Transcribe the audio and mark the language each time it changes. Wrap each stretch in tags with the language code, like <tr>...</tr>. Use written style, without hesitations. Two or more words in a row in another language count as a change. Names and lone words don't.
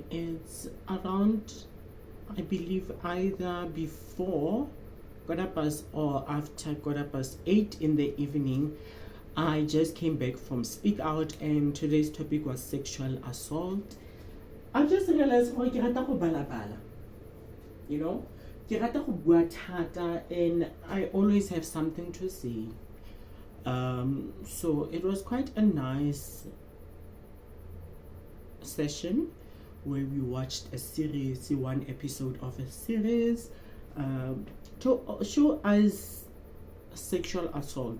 <en>It's around, I believe, either before 8:15 or after 8:15 in the evening. I just came back from Speak Out, and today's topic was sexual assault. I just realized</en> <tn>ke rata go balabala,</tn> <en>you know,</en> <tn>ke rata go bua thata,</tn> <en>and I always have something to say. So it was quite a nice session where we watched a series, one episode of a series, to show us sexual assault.</en>